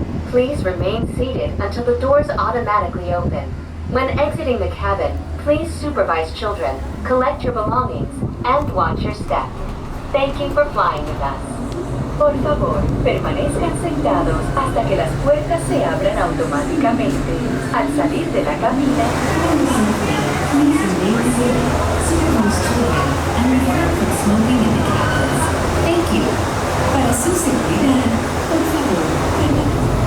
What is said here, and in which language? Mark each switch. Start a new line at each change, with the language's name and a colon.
English: Please remain seated until the doors automatically open. When exiting the cabin, please supervise children, collect your belongings, and watch your step. Thank you for flying with us.
Spanish: Por favor, permanezcan sentados hasta que las puertas se abran automáticamente. Al salir de la cabina,
English: please remain seated, supervise children, and refrain from smoking in the cabins. Thank you.
Spanish: Para su seguridad, por favor, permanezcan.